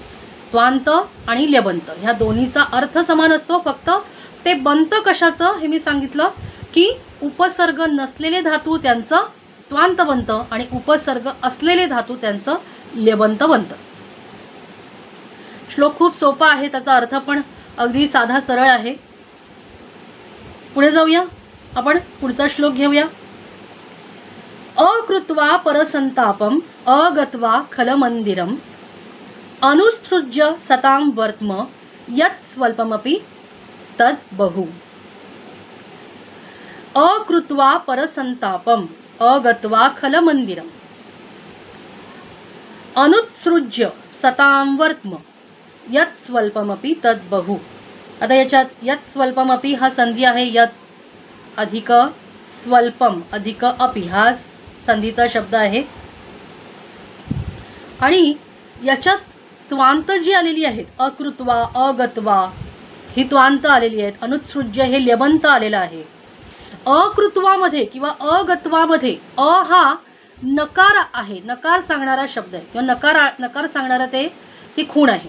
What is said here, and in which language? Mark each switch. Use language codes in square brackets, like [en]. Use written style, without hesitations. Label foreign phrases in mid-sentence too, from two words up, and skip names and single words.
[mr] त्वांत आणि ल्यबंत ह्या दोन्हीचा अर्थ समान असतो, फक्त ते बंत कशाचं हे मी सांगितलं की उपसर्ग नसलेले धातू त्यांचं त्वांत बनतं आणि उपसर्ग असलेले धातू त्यांचं ल्यबंत बनतं. श्लोक खूप सोपा आहे, त्याचा अर्थ पण अगदी साधा सरळ आहे. पुढे जाऊया आपण, पुढचा श्लोक घेऊया. [sa] अकृत्वा परसंतापम अगत्वा खलमंदिरम अनुसृज्य सतां वर्त्म यत् स्वल्पमपि तत् बहु. अकृत्वा परसंतापम अगत्वा खलमंदिरम अनुत्सृज्य सतां वर्त्म यत् स्वल्पमपि तत् बहु. [mr] आता याच्यात [sa] यत् स्वल्पमपि [mr] हा संधी आहे, यत् अधिक स्वल्पम अधिक अपि हा संधीचा शब्द आहे. आणि याच्यात त्वांत जी आलेली आहेत, अकृत्वा, अगत्वा ही त्वांत आलेली आहेत. अनुत्सृज्य हे ल्यबंत आलेलं आहे. अकृत्वामध्ये किंवा अगत्वामध्ये अ हा नकार आहे, नकार सांगणारा शब्द आहे किंवा नकार सांगणारा ती खूण आहे.